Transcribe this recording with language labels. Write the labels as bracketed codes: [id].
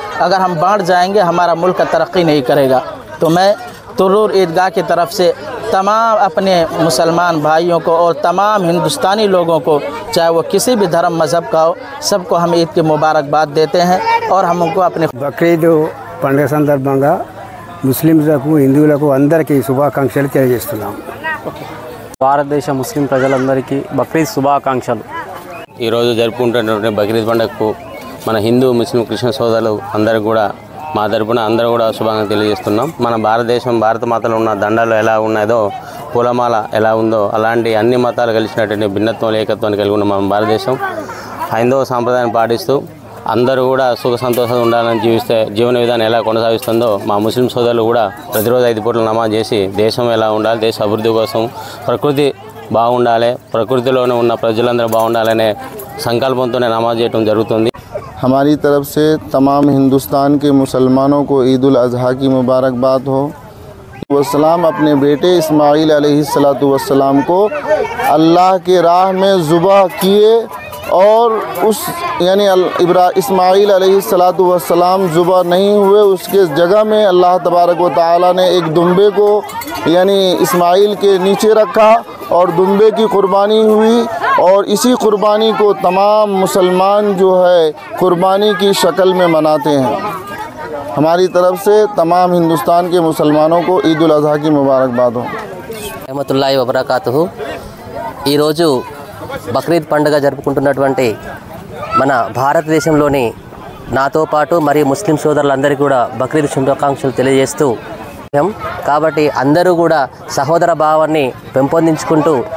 [hi] अगर हम बांट जाएंगे हमारा मुल्क तरक्की नहीं करेगा। तो मैं तुर्रूर ईदगाह की तरफ से तमाम अपने मुसलमान भाइयों को और तमाम हिंदुस्तानी लोगों को, चाहे वो किसी भी धर्म मज़हब का हो, सबको हम ईद की मुबारकबाद देते हैं और हम उनको अपने [te] బక్రీద్ పండుగ సందర్భంగా ముస్లింలకు, హిందువులకు అందరికీ శుభాకాంక్షలు తెలియజేస్తున్నాం. భారతదేశ ముస్లిం ప్రజలందరికీ బక్రీద్ శుభాకాంక్షలు. ఈరోజు జరుపుకుంటున్నటువంటి బక్రీద్ పండుగకు మన హిందూ, ముస్లిం, క్రిస్టియన్ సోదరులు అందరూ కూడా మా తరపున అందరూ కూడా శుభాకాంక్షలు తెలియజేస్తున్నాం. మన భారతదేశం, భారత మాతలో ఉన్న దండాలు ఎలా ఉన్నదో, పూలమాల ఎలా ఉందో అలాంటి అన్ని మతాలు కలిసినటువంటి భిన్నత్వం, ఏకత్వాన్ని కలిగి ఉన్న మన భారతదేశం హైందవ సాంప్రదాయాన్ని పాటిస్తూ అందరూ కూడా సుఖ సంతోషంగా ఉండాలని జీవన విధానం ఎలా కొనసాగిస్తుందో మా ముస్లిం సోదరులు కూడా ప్రతిరోజు 5 పూటలు నమాజ్ చేసి దేశం ఎలా ఉండాలి, దేశ అభివృద్ధి కోసం, ప్రకృతి బాగుండాలి, ప్రకృతిలోనే ఉన్న ప్రజలందరూ బాగుండాలనే సంకల్పంతోనే నమాజ్ చేయడం జరుగుతుంది. [hi] हमारी तरफ से तमाम हिंदुस्तान के मुसलमानों को ईद उल अज़हा की मुबारकबाद हो। वसलाम अपने बेटे इस्माइल अलैहिस्सलातु वस्सलाम को अल्लाह के राह में ज़ुबह किए और उस यानी इस्माइल अलैहिस्सलातु वस्सलाम ज़ुबह नहीं हुए, उसके जगह में अल्लाह तबारक व तआला ने एक दुम्बे को यानी इस्माइल के नीचे रखा और दुम्बे की कुर्बानी हुई और इसी कुर्बानी को तमाम मुसलमान जो है कुर्बानी की शक्ल में मनाते हैं। हमारी तरफ से तमाम हिंदुस्तान के मुसलमानों को ईद उल अज़हा की मुबारकबाद हो। रहमतुल्लाहि व बरकातुहु। [te] ఈ రోజు బక్రీద్ పండుగ జరుపుకుంటున్నటువంటి మన భారతదేశంలోని నాతో పాటు మరియు ముస్లిం సోదరులందరికీ కూడా బక్రీద్ శుభాకాంక్షలు తెలియజేస్తూ కాబట్టి అందరూ కూడా సహోదర భావాన్ని పెంపొందించుకుంటూ